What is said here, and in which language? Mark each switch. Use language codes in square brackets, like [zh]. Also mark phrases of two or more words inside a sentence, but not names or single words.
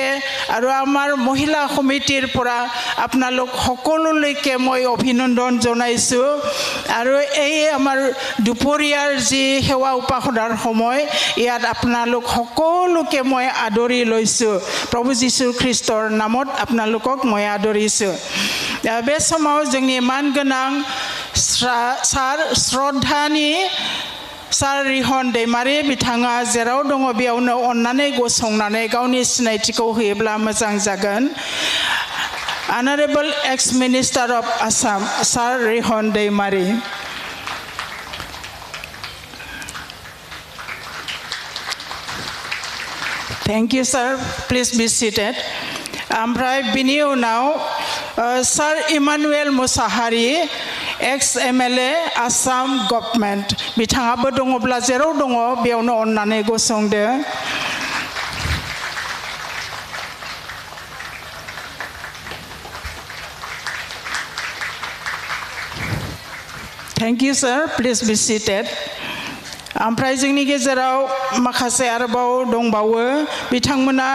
[as] আৰু আমাৰ মহিলা সমিতিৰ পৰা আপোনালোক সকলোলৈকে মই অভিনন্দন জনাইছো আৰু এই আমাৰ দুপৰীয়াৰ যি সেৱা উপাসনাৰ সময় ইয়াত আপোনালোক সকলোকে মই আদৰি লৈছো প্ৰভু যীশু খ্ৰীষ্টৰ নামত আপোনালোকক মই আদৰিছো [brx] बे समाव जोंनि मानगोनां सार श्रद्धानि सार रिहन दैमारि बिथाङा जेराव दङ बेयावनो अननानै गसंनानै गावनि सिनायथिखौ होयोब्ला मोजां जागोन [en] Honorable ex-minister of Assam [brx] Sir Rihon Deimari [en] Thank you sir please be seated [brx] ओमफ्राय बिनि उनाव Sir Emmanuel Musahari [en] ex-MLA Assam government [brx] बिथाङाबो दङब्ला जेराव दङ बेयावनो अननानै गसंदो [en] Thank you sir please be seated [brx] ओमफ्राय जोंनि गेजेराव माखासे आरोबाव दंबावो बिथांमोना